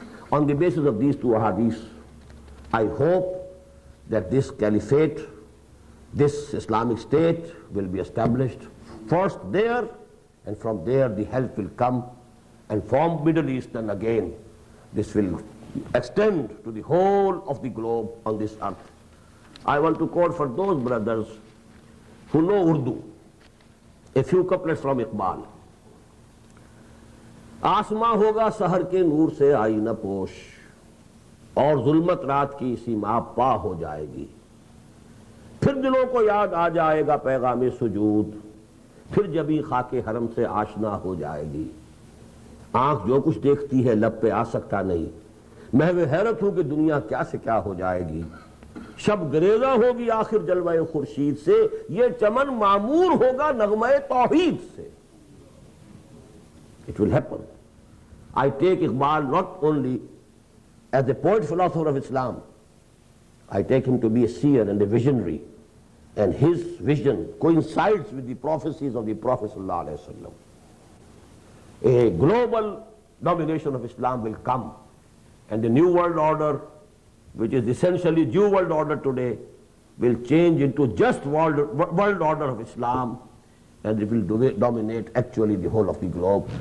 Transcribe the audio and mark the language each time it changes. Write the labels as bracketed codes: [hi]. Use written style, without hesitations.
[en] On the basis of these two hadiths, I hope that this caliphate, this Islamic State will be established first there, and from there the help will come and form Middle East, and again this will extend to the whole of the globe on this earth. I want to quote for those brothers who know Urdu a few couplets from Iqbal. [hi] आसमां होगा सहर के नूर से आईना पोश, और जुल्मत रात की सीमा पा हो जाएगी। फिर दिलों को याद आ जाएगा पैगाम सुजूद, फिर जबी खाके हरम से आशना हो जाएगी। आंख जो कुछ देखती है लब पे आ सकता नहीं, मैं वे हैरत हूं कि दुनिया क्या से क्या हो जाएगी। शब गरेजा होगी आखिर जलवाए खुर्शीद से, ये चमन मामूर होगा नगमे तौहीद से। [en] It will happen. I take Iqbal not only as a poet philosopher of Islam, I take him to be a seer and a visionary, and his vision coincides with the prophecies of the Prophet ﷺ. A global domination of Islam will come, and the new world order, which is essentially Jew world order today, will change into just world order of Islam, and it will dominate actually the whole of the globe.